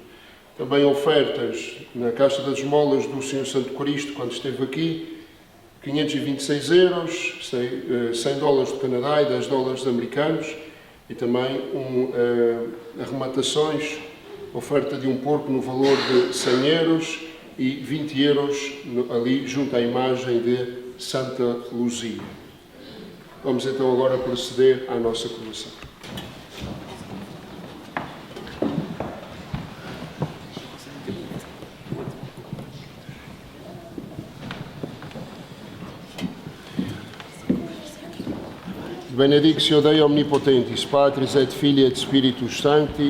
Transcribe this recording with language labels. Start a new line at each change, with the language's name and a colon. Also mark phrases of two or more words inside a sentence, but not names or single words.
Portuguese: Também ofertas na Caixa das Esmolas do Senhor Santo Cristo, quando esteve aqui, 526€, 100 dólares do Canadá e 10 dólares americanos, e também arrematações, oferta de um porco no valor de 100€ e 20€ ali junto à imagem de Santa Luzia. Vamos então agora proceder à nossa coleção.
Latin: Benedictio Dei Omnipotentis, Patris et Filii et Spiritus Sancti.